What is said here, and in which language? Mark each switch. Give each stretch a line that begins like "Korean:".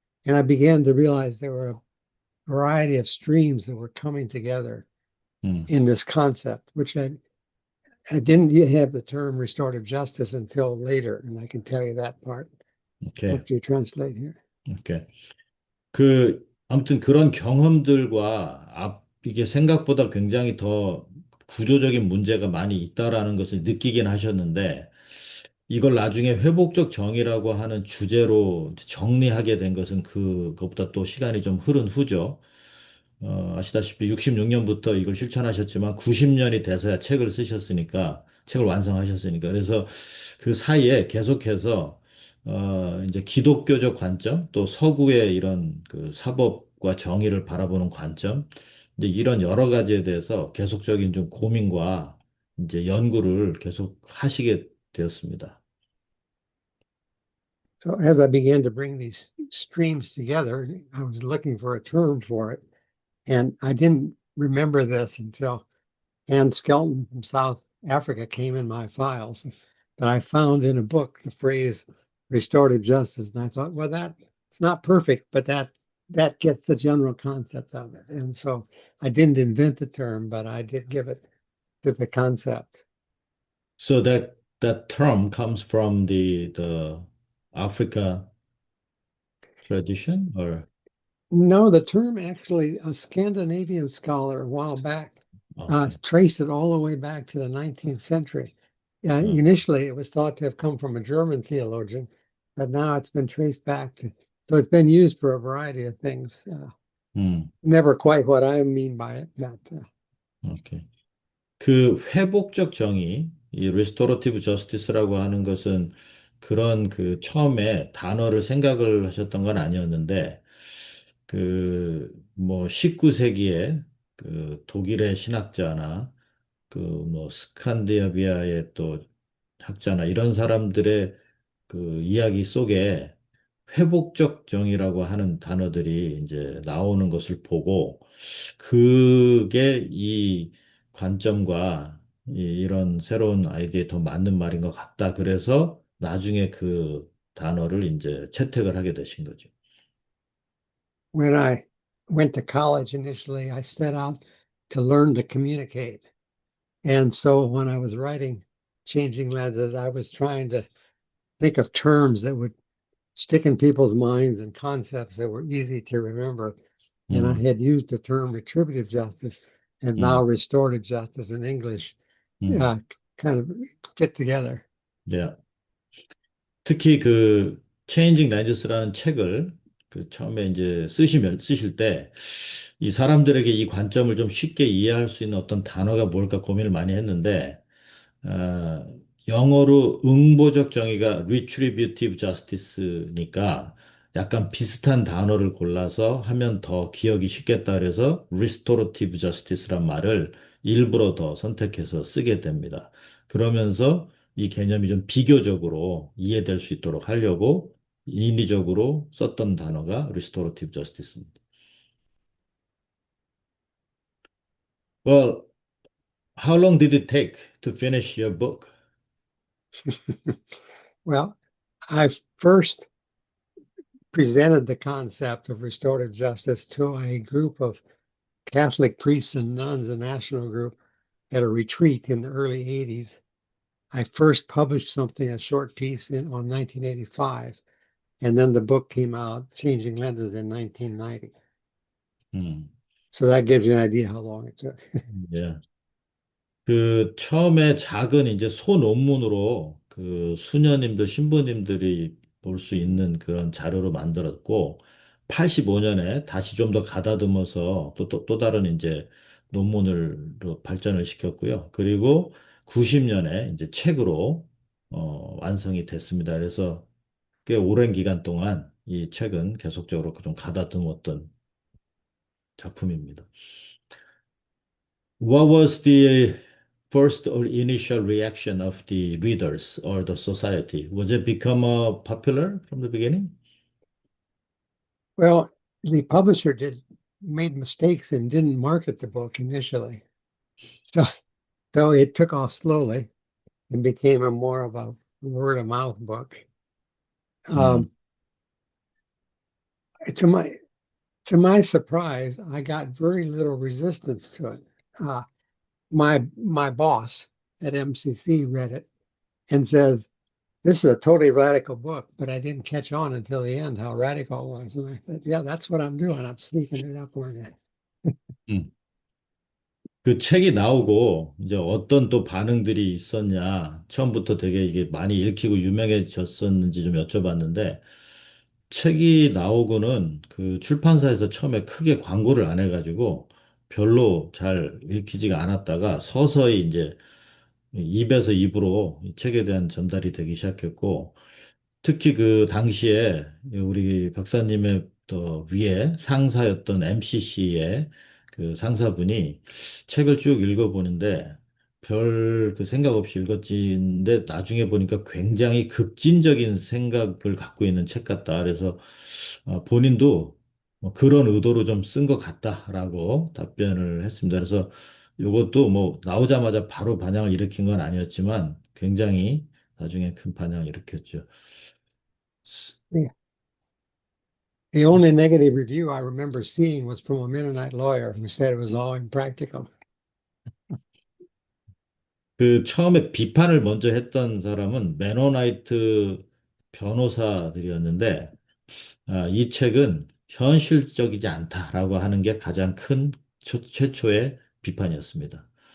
English: And I began to realize there were a variety of streams that were coming together Hmm. in this concept, which I didn't have the term restorative justice until later, and I can tell you that part Okay. after you translate here. Okay.
Korean: 아무튼 그런 경험들과 이게 생각보다 굉장히 더 구조적인 문제가 많이 있다라는 것을 느끼긴 하셨는데, 이걸 나중에 회복적 정의라고 하는 주제로 정리하게 된 것은 그것보다 또 시간이 좀 흐른 후죠. 아시다시피 66년부터 이걸 실천하셨지만 90년이 돼서야 책을 쓰셨으니까, 책을 완성하셨으니까. 그래서 그 사이에 계속해서, 이제 기독교적 관점, 또 서구의 이런 그 사법과 정의를 바라보는 관점, 이제 이런 여러 가지에 대해서 계속적인 좀 고민과 이제 연구를 계속 하시게 되었습니다.
English: So as I began to bring these streams together, I was looking for a term for it. And I didn't remember this until Ann Skelton from South Africa came in my files. But I found in a book the phrase restorative justice. And I thought, well, it's not perfect, but that gets the general concept of it. And so I didn't invent the term, but I did give it to the concept. So that term comes from the Africa tradition, or No, the term actually, a Scandinavian scholar a while back okay. traced it all the way back to the 19th century. Uh, Initially, it was thought to have come from a German theologian, but now it's been traced back to, so it's been used for a variety of things. 음, Never quite what I mean by it, but
Korean: 오케이. 그 회복적 정의, 이 restorative justice라고 하는 것은 그런 그 처음에 단어를 생각을 하셨던 건 아니었는데, 그 뭐 19세기에 그 독일의 신학자나 그 뭐 스칸디나비아의 또 학자나 이런 사람들의 그 이야기 속에 회복적 정의라고 하는 단어들이 이제 나오는 것을 보고 그게 이 관점과 이런 새로운 아이디어에 더 맞는 말인 것 같다. 그래서 나중에 그 단어를 이제 채택을 하게 되신 거죠.
English: when I went to college initially, I set out to learn to communicate. And so when I was writing Changing Lenses, I was trying to think of terms that would stick in people's minds and concepts that were easy to remember. And I 음, had used the term retributive justice and now 음, restorative justice in English 음. kind of fit together.
Korean: 네. 특히 그 Changing Lenses 책을 그 처음에 이제 쓰실 때 이 사람들에게 이 관점을 좀 쉽게 이해할 수 있는 어떤 단어가 뭘까 고민을 많이 했는데 어, 영어로 응보적 정의가 retributive justice니까 약간 비슷한 단어를 골라서 하면 더 기억이 쉽겠다 그래서 restorative justice란 말을 일부러 더 선택해서 쓰게 됩니다. 그러면서 이 개념이 좀 비교적으로 이해될 수 있도록 하려고 인위적으로 썼던 단어가 restorative justice입니다. Well,
English: How long did it take to finish your book? Well, I first presented the concept of restorative justice to a group of Catholic priests and nuns, a national group, at a retreat in the early 80s. I first published something, a short piece on 1985, and then the book came out, Changing Lenses, in 1990. 음, So that gives you an idea how long it took.
Korean: 예. 그 처음에 작은 이제 소논문으로 그 수녀님들, 신부님들이 볼 수 있는 그런 자료로 만들었고, 85년에 다시 좀 더 가다듬어서 또 다른 이제 논문으로 발전을 시켰고요. 그리고 90년에 이제 책으로 완성이 됐습니다. 그래서 꽤 오랜 기간 동안 이 책은 계속적으로 좀 가다듬었던 작품입니다.
English: What was the first or initial reaction of the readers or the society? Was it become popular from the beginning? Well, the publisher made mistakes and didn't market the book initially. So, so it took off slowly and became a more of a word of mouth book. 음, Um, to my to my surprise, I got very little resistance to it. Uh, my boss at MCC read it and says, "This is a totally radical book," but I didn't catch on until the end how radical it was. And I thought, "Yeah, that's what I'm doing. I'm sneaking it up on it." 음.
Korean: 그 책이 나오고 이제 어떤 또 반응들이 있었냐. 처음부터 되게 이게 많이 읽히고 유명해졌었는지 좀 여쭤봤는데 책이 나오고는 그 출판사에서 처음에 크게 광고를 안 해가지고 별로 잘 읽히지가 않았다가 서서히 이제 입에서 입으로 이 책에 대한 전달이 되기 시작했고 특히 그 당시에 우리 박사님의 더 위에 상사였던 MCC의 그 상사분이 책을 쭉 읽어보는데 별 그 생각 없이 읽었지인데 나중에 보니까 굉장히 급진적인 생각을 갖고 있는 책 같다. 그래서 본인도 뭐 그런 의도로 좀 쓴 것 같다라고 답변을 했습니다. 그래서 이것도 뭐 나오자마자 바로 반향을 일으킨 건 아니었지만 굉장히 나중에 큰 반향을 일으켰죠.
English: Yeah. The only negative review I remember seeing was from a Mennonite lawyer who said it was all impractical.
Korean: 그 처음에 비판을 먼저 했던 사람은 메노나이트 변호사들이었는데 이 책은 현실적이지 않다라고 하는 게 가장 큰 최초의 비판이었습니다.